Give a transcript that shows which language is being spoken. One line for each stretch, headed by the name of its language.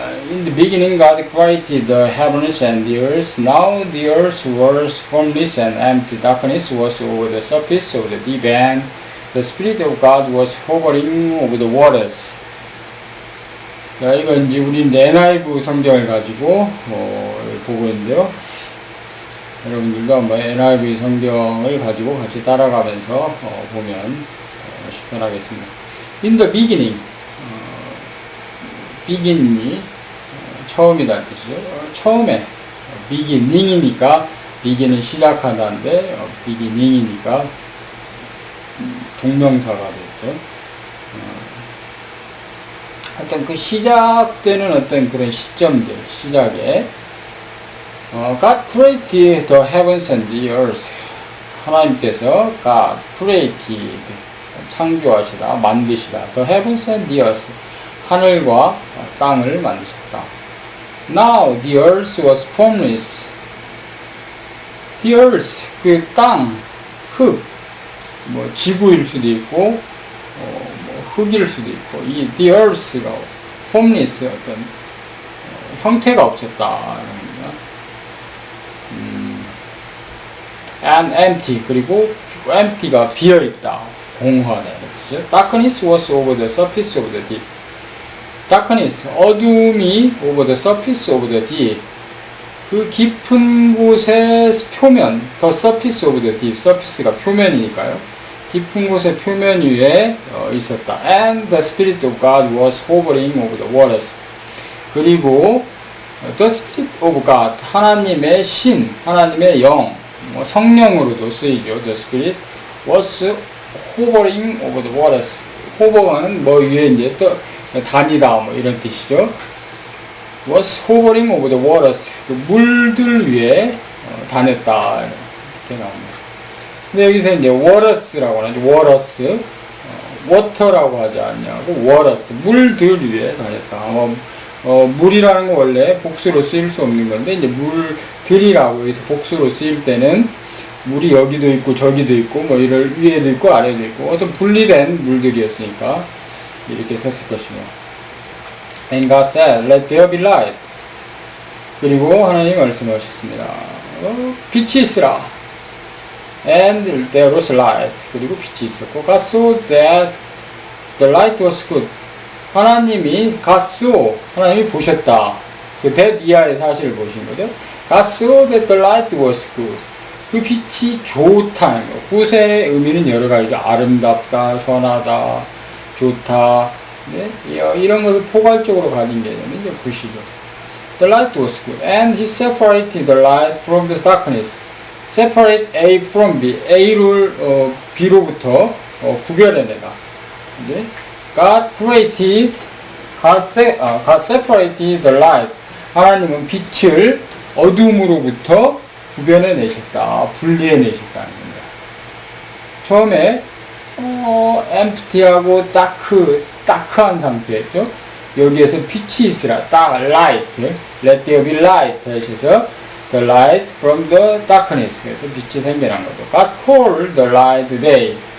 English: In the beginning God created the heavens and the earth. Now the earth was formless and empty. Darkness was over the surface of the deep, and the Spirit of God was hovering over the waters.
Korean: 자, 이건 이제 우리 NIV 성경을 가지고 보고 있는데요. 여러분들도 한번 NIV 성경을 가지고 같이 따라가면서 보면 편하겠습니다.
English: In the beginning,
Korean: begin이 처음이라는 뜻이죠. 처음에 beginning이니까 begin은 시작하다인데 beginning이니까 동명사가 됐죠. 하여튼 그 시작되는 어떤 그런 시점들, 시작에
English: God created the heavens and the earth.
Korean: 하나님께서
English: God created,
Korean: 창조하시다, 만드시다.
English: The heavens and the earth.
Korean: 하늘과 땅을 만드셨다.
English: Now the earth was formless.
Korean: The earth, 그 땅, 흙, 지구일 수도 있고, 흙일 수도 있고, 이 the earth가 formless, 어떤 형태가 없었다.
English: and empty,
Korean: 그리고 empty가 비어있다, 공허하다.
English: Darkness was over the surface of the deep. Darkness, 어둠이 over the surface of the deep.
Korean: 그 깊은 곳의 표면,
English: the surface of the deep.
Korean: surface가 표면이니까요. 깊은 곳의 표면 위에 있었다.
English: And the Spirit of God was hovering over the waters.
Korean: 그리고
English: the Spirit of God,
Korean: 하나님의 신, 하나님의 영, 성령으로도 쓰이죠.
English: The Spirit was hovering over the waters.
Korean: hover는 위에 이제 또 다니다 이런 뜻이죠.
English: was hovering over the waters.
Korean: 그 물들 위에 다녔다 이렇게 나옵니다. 근데 여기서 이제 waters라고 하죠. waters, water라고 하지 않냐고 waters, 물들 위에 다녔다. 물이라는 건 원래 복수로 쓰일 수 없는 건데 이제 물들이라고 해서 복수로 쓰일 때는 물이 여기도 있고 저기도 있고 이럴 위에도 있고 아래도 있고 어떤 분리된 물들이었으니까 이렇게 썼을 것이며.
English: And God said, let there be light.
Korean: 그리고 하나님이 말씀하셨습니다. 빛이 있으라.
English: And there was light.
Korean: 그리고 빛이 있었고,
English: God saw that the light was good.
Korean: 하나님이
English: God saw,
Korean: 하나님이 보셨다. 그 that 이하의 사실을 보신 거죠.
English: God saw that the light was good.
Korean: 그 빛이 좋다는 거. 굿의 의미는 여러 가지죠. 아름답다, 선하다, 좋다. 네? 이런 것을 포괄적으로 가진 개념이 이제 굿이죠.
English: The light was good. And he separated the light from the darkness. Separate A from B.
Korean: A를 B로부터 구별해내다. 네?
English: God created, God separated the light.
Korean: 하나님은 빛을 어둠으로부터 구별해내셨다. 분리해내셨다는 겁니다. 처음에 empty하고 다크한 상태였죠. 여기에서 빛이 있으라.
English: light, let there be light 하셔서 the light from the darkness.
Korean: 그래서 빛이 생겨난 거죠.
English: God called the light day.